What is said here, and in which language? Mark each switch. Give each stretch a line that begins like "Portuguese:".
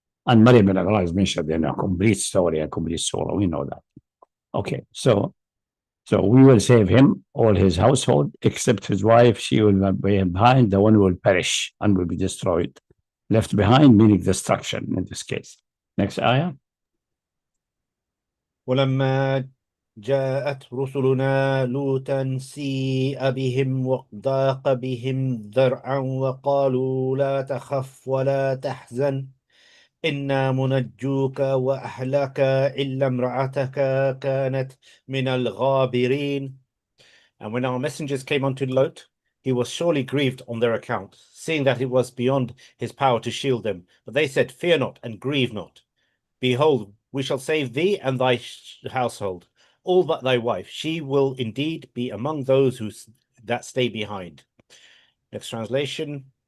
English: And Maryam bin Agra is mentioned in a complete story, a complete surah. We know that. Okay, so we will save him, all his household, except his wife. She will be behind. The one will perish and will be destroyed. Left behind, meaning destruction in this case. Next ayah.
Arabic: ولما جاءت رسلنا لوطا سيء بهم وضاق بهم ذرعا وقالوا لا تخف ولا تحزن إنا منجوك وأهلك إلا امرأتك كانت من الغابرين.
English: And when our messengers came unto Lot, he was surely grieved on their account, seeing that it was beyond his power to shield them. But they said, Fear not and grieve not. Behold, we shall save thee and thy household, all but thy wife. She will indeed be among those that stay behind. Next translation.